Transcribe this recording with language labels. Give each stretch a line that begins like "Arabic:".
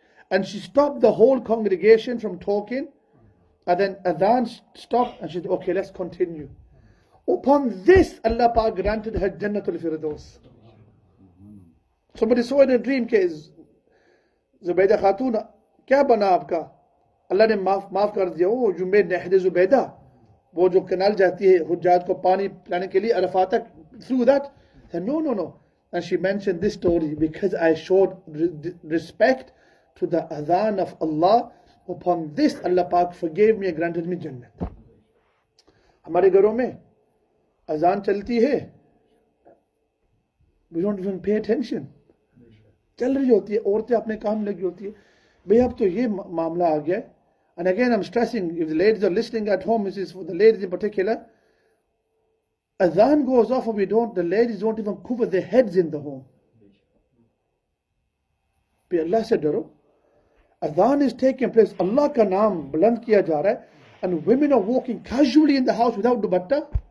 English: And she stopped the whole congregation from talking. And then adhan stopped and she said, okay, let's continue. Upon this, Allah Pak granted her Jannatul Firdaus. Somebody saw in a dream case, Zubaydah Khatun,
Hindi: kya bana aapka? Allah ne maaf kar diya.
English: Oh, you made
Hindi: Nahd Zubaydah. वो जो canal जाती है हुज्जात को पानी पिलाने के लिए अरफात तक,
English: through that. Said, no. And she mentioned this story because I showed respect to the adhan of Allah. Upon this, Allah Pak forgave me and granted me Jannat.
Hindi: हमारे घरों में अजान चलती है,
English: we don't even pay attention.
Hindi: चल रही होती है, औरतें अपने काम लगी होती है. भाई अब तो ये मामला आ गया है.
English: And again I'm stressing, if the ladies are listening at home, this is for the ladies in particular, Adhan goes off and the ladies don't even cover their heads in the home. But
Hindi: Allah se daro.
English: Adhan is taking place.
Hindi: Allah ka naam buland kiya ja raha hai,
English: and women are walking casually in the house without dupatta.